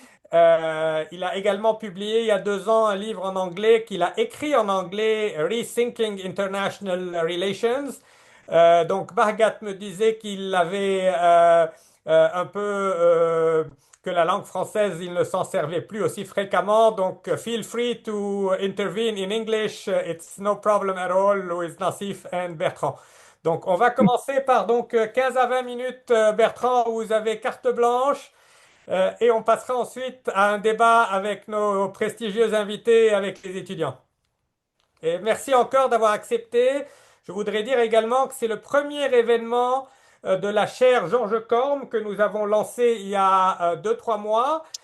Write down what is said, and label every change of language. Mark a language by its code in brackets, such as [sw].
[fr] Il a également publié il y a 2 ans un livre en anglais qu'il a écrit en anglais, Rethinking International Relations. Donc Bhargat me disait qu'il avait un peu que la langue française, il ne s'en servait plus aussi fréquemment. Donc [en] feel free to intervene in English. It's no problem at all with Nassif and Bertrand. [fr] Donc on va commencer par 15 à 20 minutes, Bertrand, où vous avez carte blanche. Et on passera ensuite à un débat avec nos prestigieux invités, avec les étudiants. Et merci encore d'avoir accepté. Je voudrais dire également que c'est le premier événement de la chaire Georges Corme que nous avons lancé il y a 2, 3 mois.